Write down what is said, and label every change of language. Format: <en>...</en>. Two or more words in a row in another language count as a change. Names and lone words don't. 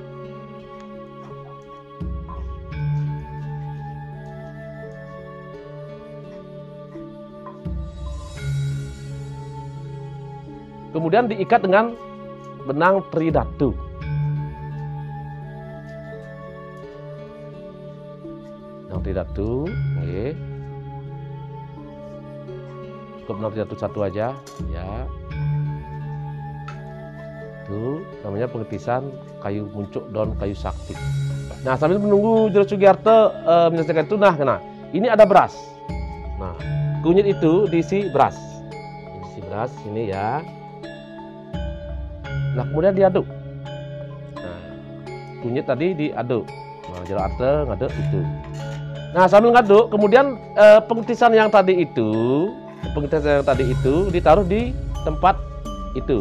<id>Kemudian diikat dengan benang tridatu. Benang tridatu, nggih. Cukup benang tridatu 1 aja, ya. Itu namanya pengetisan kayu muncuk daun kayu sakti. Nah, sambil menunggu Jero Sugiarte menyelesaikan itu, nah, ini ada beras. Nah, kunyit itu diisi beras. Diisi beras ini ya. Nah, kemudian diaduk. Nah, kunyit tadi diaduk. Nah, Jero Arte ngaduk itu. Nah, sambil ngaduk, kemudian pengetisan yang tadi itu ditaruh di tempat itu.</id>